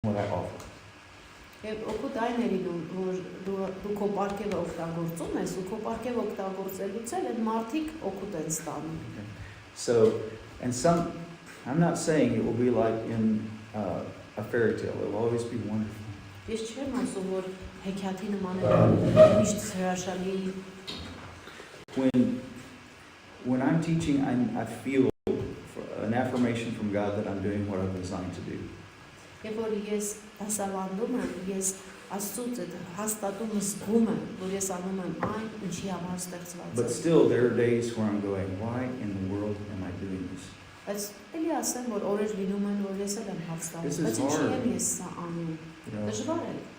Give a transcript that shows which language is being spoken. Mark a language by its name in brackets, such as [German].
[Armenian] Եվ օգուտ այն է լինում, որ դու քո պարգևը օգտագործում ես, ու քո պարգևը օգտագործելուց էլ այդ մարդիկ օգուտ են ստանում։ [English] So, and I'm not saying it will be like in a fairy tale. It will always be wonderful. [Armenian] Ես չեմ ասում, որ հեքիաթի նման է միշտ հրաշալի։ [English] When I'm teaching, I feel an affirmation from God that I'm doing what I'm designed to do. [Armenian] Եվ որ ես դասավանդում եմ, ես Աստծուց հաստատումը զգում եմ, որ ես անում եմ այն, ինչի համար ստեղծված եմ։ [English] But still, there are days where I'm going, why in the world am I doing this? [Armenian] Բայց էլի ասեմ, որ օրեր լինում են, որ ես էլ եմ հաստատում, բայց ինչի եմ ես սա անում։ Դժվար է։